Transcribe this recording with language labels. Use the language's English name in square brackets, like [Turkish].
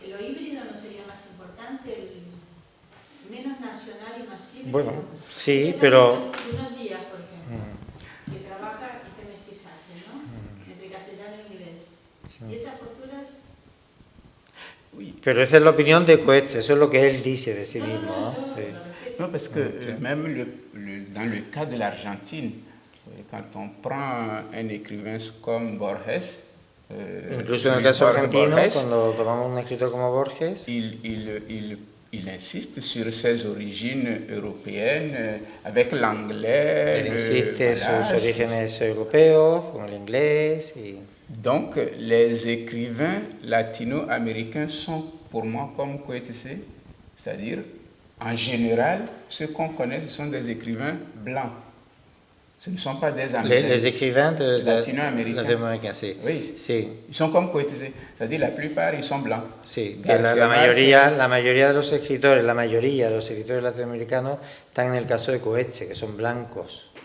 [Spanish] ¿Lo híbrido no sería más importante? Menos nacional y más híbrido. Bueno, sí, Esa pero... Unos días, por ejemplo, que trabaja este mestizaje, ¿no? Entre castellano e inglés. Y esas posturas... Pero esa es la opinión de Coetzee, eso es lo que él dice de sí mismo, ¿no? Sí. [French] Non, parce que même dans le cas de l'Argentine, quand on prend un écrivain comme Borges, [Spanish] Incluso en el caso argentino, cuando tomamos un escritor como Borges, [French] il insiste sur ses origines européennes avec l'anglais. [Spanish] él insiste en sus orígenes europeos, con el inglés y... [French] Donc, les écrivains latino-américains sont pour moi comme Coetzee, c'est-à-dire, en général, ceux qu'on connaît, ce sont des écrivains blancs. Ce ne sont pas des anglais. Les écrivains latino-américains. [Spanish] sí. [French] Oui, [Spanish] Sí. [French] ils sont comme Coetzee, c'est-à-dire la plupart, ils sont blancs. [Spanish] Sí, que García la mayoría de los escritores, latinoamericanos están en el caso de Coetzee, que son blancos,